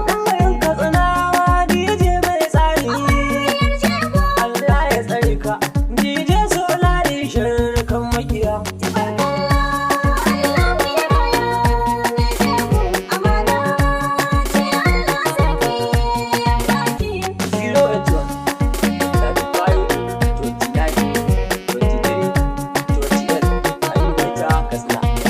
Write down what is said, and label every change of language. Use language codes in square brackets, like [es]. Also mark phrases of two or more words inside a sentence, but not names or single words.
[ha] Ɗan garin Katsinawa, D J mai tsari. Amaryar jego. Allah ya tsare ka, D J Solari, sharkan makiya. Tubarkalla, Allahu ya raya mai jego, amana ce Allah sarki ya baki. [en] Zero eight one, thirty-five, twenty-nine, twenty-three, twenty-eight. [ha] Aliyu Katsina.